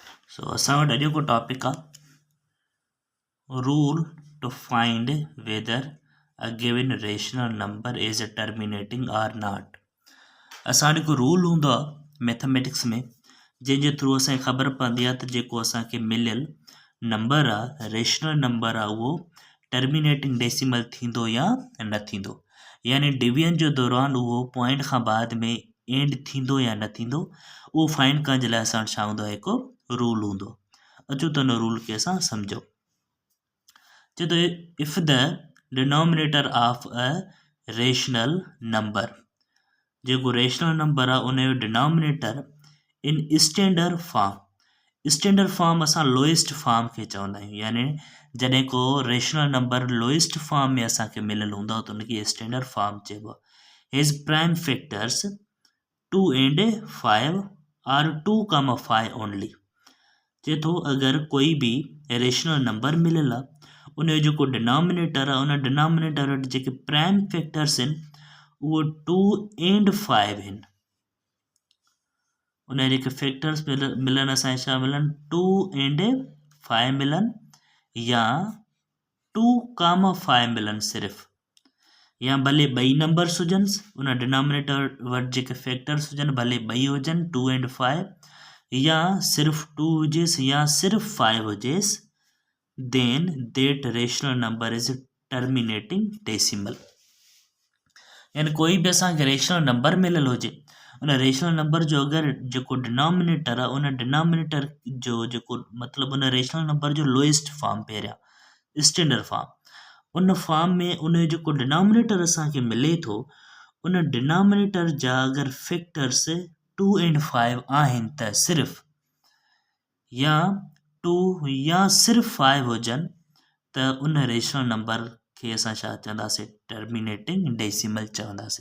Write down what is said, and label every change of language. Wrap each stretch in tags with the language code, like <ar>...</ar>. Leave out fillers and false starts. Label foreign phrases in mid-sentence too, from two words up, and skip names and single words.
<sd>सो असां वटि अॼु को टॉपिक आहे</sd> <en>rule to find whether a given rational number is terminating or not.</en> <sd>असां वटि हिकु रूल हूंदो आहे मैथमेटिक्स में जंहिंजे थ्रू असांखे ख़बर पवंदी आहे त जेको असांखे मिलियल नंबर आहे</sd> <en>rational number</en> <sd>आहे उहो</sd> <en>terminating decimal</en> <sd>थींदो या न थींदो, यानी डिवीजन जो दौरान उहो पॉइंट खां बाद में एंड थींदो या न थींदो, उहो फाइंड करण जे लाइ असां वटि छा हूंदो आहे, हिकु रूल हूंदो। अचो त हुन रूल खे असां सम्झो।</sd> <en>चए थो if the denominator of a rational number,</en> <sd>जेको</sd> <en>rational number</en> <sd>आहे उनजो</sd> <en>denominator in standard form, standard form,</en> <sd>स्टैंडर्ड फॉर्म असां</sd> <en>lowest form</en> <sd>खे चवंदा आहियूं, यानी जॾहिं को</sd> <en>rational number lowest form</en> <sd>में असांखे मिलियल हूंदो आहे त उनखे</sd> <en>standard form</en> <sd>चइबो आहे।</sd> <en>has prime factors 2 and 5 or 2,5 only.</en> <sd>चए थो अगरि कोई बि</sd> <en>rational number</en> <sd>मिलियल आहे उनजो जेको डिनोमिनेटर आहे उन डिनोमिनेटर वटि जेके</sd> <en>prime factors</en> <sd>आहिनि उहो 2 and 5 आहिनि। उन जेके फैक्टर्स मिलनि असांखे छा मिलनि, 2 and 5 मिलनि या 2,5 मिलनि सिर्फ़ु, या भले ॿई नंबर्स हुजनि उन डिनोमिनेटर वटि जेके फैक्टर्स हुजनि भले ॿई हुजनि 2 and 5, या सिर्फ़ 2 हुजेसि या सिर्फ़ 5 हुजेसि,</sd> <en>then that rational number is terminating decimal.</en> <sd>यानी कोई बि असांखे</sd> <en>rational number</en> <sd>मिलियल हुजे उन</sd> <en>rational number</en> <sd>जो अगरि जेको डिनोमिनेटर आहे उन डिनोमिनेटर जो जेको मतिलबु उन</sd> <en>rational number</en> <sd>जो</sd> <en>lowest form</en> <sd>पहिरियां</sd> <en>standard form,</en> <sd>उन फॉर्म में उन जो जेको डिनोमिनेटर असांखे मिले थो उन डिनोमिनेटर जा अगरि फैक्टर्स 2 and 5 आहिनि त सिर्फ़ु, या 2 या सिर्फ़ु 5 हुजनि त उन</sd> <en>rational number</en> <sd>खे असां छा चवंदासीं,</sd> <en>terminating decimal</en> <sd>चवंदासीं।</sd>